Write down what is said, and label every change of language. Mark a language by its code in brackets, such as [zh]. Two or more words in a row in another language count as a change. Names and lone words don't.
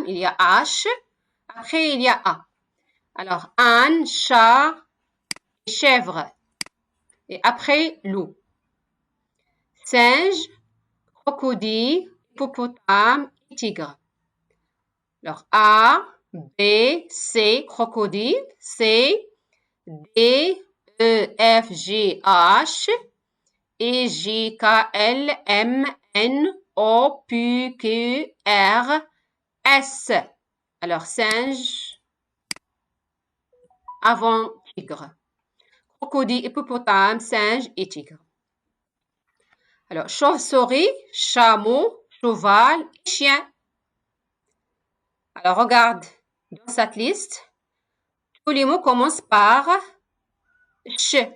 [fr] Il y a H. Après, il y a A. Alors, âne, chat, chèvre. Et après, loup. Singe, crocodile, hippopotame et tigre. Alors, A, B, C, crocodile, C, D, E, F, G, H, E, J, K, L, M, N, O, P, Q, R, S. Alors, singe avant tigre. Crocodile, hippopotame, singe et tigre. Alors, chauve-souris, chameau, cheval et chien. Alors, regarde dans cette liste, tous les mots commencent par ch.